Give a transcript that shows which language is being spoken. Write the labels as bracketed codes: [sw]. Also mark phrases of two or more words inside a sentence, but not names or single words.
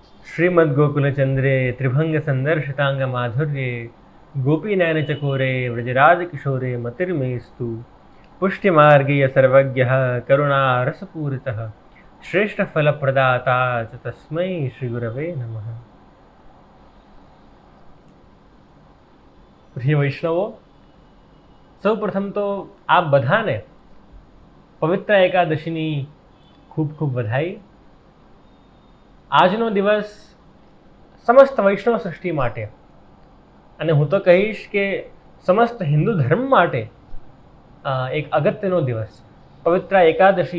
[sa] श्रीमद्गोकुलचन्द्रे त्रिभङ्गसन्दर्शिताङ्गमाधुर्ये गोपीनयनचकोरे व्रजराजकिशोरे मतिर्मेस्तु पुष्टिमार्गीय सर्वज्ञः करुणारसपूरितः श्रेष्ठफलप्रदाता च तस्मै श्रीगुरवे नमः। [gu] પ્રિય વૈષ્ણવો, સૌ પ્રથમ તો આપ બધાને પવિત્ર એકાદશીની ખૂબ ખૂબ વધાઈ। આજનો દિવસ સમસ્ત વૈષ્ણવ સૃષ્ટિ માટે અને હું તો કહીશ કે સમસ્ત હિન્દુ ધર્મ માટે એક અગત્યનો દિવસ, પવિત્ર એકાદશી।